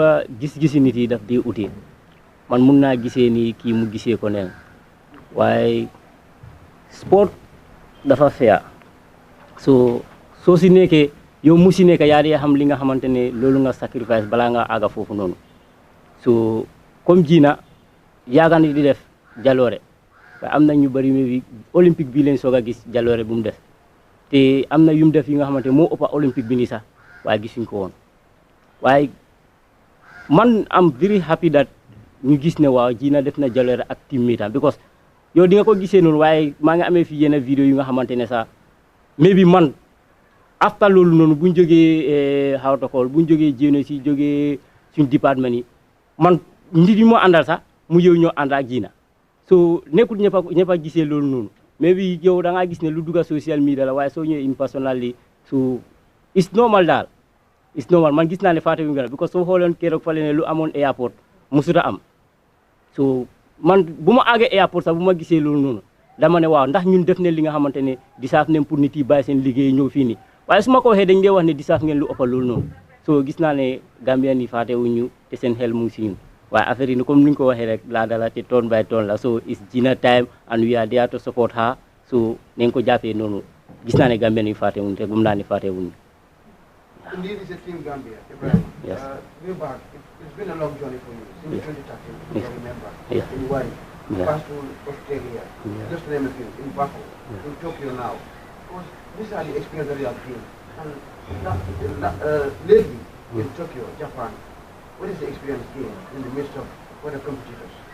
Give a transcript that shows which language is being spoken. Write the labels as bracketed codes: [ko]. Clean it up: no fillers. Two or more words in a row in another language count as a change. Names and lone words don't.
[wo] nga gis-gisi nit yi daf di uti man mun naa gisee ni kii mu gisee ko neen waaye sport dafa fair so soo si nekkee yow mu si nekk yaa di xam li nga xamante ne loolu nga sacrifice balaa nga àgga foofu noonu so comme Gina yaaga na di def jaloore waaye am na ñu bari bi olympique bi leen soog a gis jaloore bu mu def te am na yu mu def yi nga xamante moo ëppa olympique bi nii sax waaye gisuñ ko woon waaye man am [en] very happy that [wo] ñu gis ne waaw Gina def na jaloore ak teammate am because yow di nga ko gisee noonu waaye maa ngi amee fi yenn vidéo yu nga xamante ne sax maybe man after loolu noonu buñ jógee [en] how to call [wo] buñ jógee jéeno si jógee suñ département yi man nit yi moo àndal sax mu yow ñoo ànd ak Gina so nekkul ñëpp a gisee loolu noonu mais bi yow da ngaa gis ne lu dugga social media la waaye soo ñëwee [en] in personally so it's normal [wo] daal [en] it's normal [wo] man gis naa ne fàtte wu nga because soo xooloon keroog fale ne lu amoon airport musuta am so man bu ma àggee airport sax bu ma gisee loolu noonu dama ne waaw ndax ñun def ne li nga xamante ne disaaf ne pour nit yi bàyyi seen liggéey ñëw fii nii waaye su ma ko waxee dañ dee wax ne disaaf ngeen lu ëppal loolu noonu so gis naa ne Gambian yi fàtte wuñu te seen xel mu ngi si ñun waaye affaire yi ni comme ni ñu ko waxee rek laa dala te [en] turn by turn [wo] la [en] so it's Gina time and we are there to support her [wo] so nañ ko jàppee noonu gis naa ne Gambian yi fàtte wuñu te gëm naa ne fàtte wuñu. [en] Indeed, it's a team Gambia. Ibrahim. Yes. Way back, it's been a long journey for you since 2013. Yes. I remember. Yes. In Wari. pass to Australia, just name a few, in Baku, in Tokyo now. Because these are the experience that we have gained. And lately, in Tokyo, Japan, what is the experience gained in the midst of other competitors?